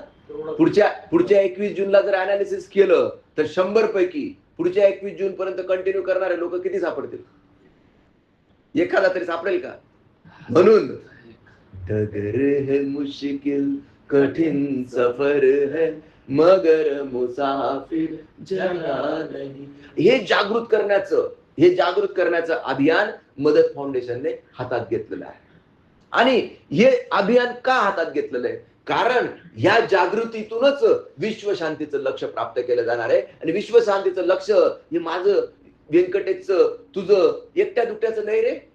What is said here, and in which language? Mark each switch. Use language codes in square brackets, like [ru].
[mr] पुढच्या 21 जूनला जर अनालिसिस केलं तर 100 पैकी पुढच्या 21 जून पर्यंत कंटिन्यू करणारे लोक किती सापडतील? एखादा तरी सापडेल का? [hi] म्हणून डगर है मुश्किल कठिन सफर है, मगर मुसाफिर जगा नहीं. [mr] हे जागृत करण्याचं अभियान मदत फाउंडेशनने हातात घेतलेलं आहे. आणि हे अभियान का हातात घेतलेलं आहे? कारण या जागृतीतूनच विश्वशांतीचं लक्ष प्राप्त केलं जाणार आहे. आणि विश्वशांतीचं लक्ष हे माझं, व्यंकटेशचं, तुझं एकट्या दुट्याचं नाही रे.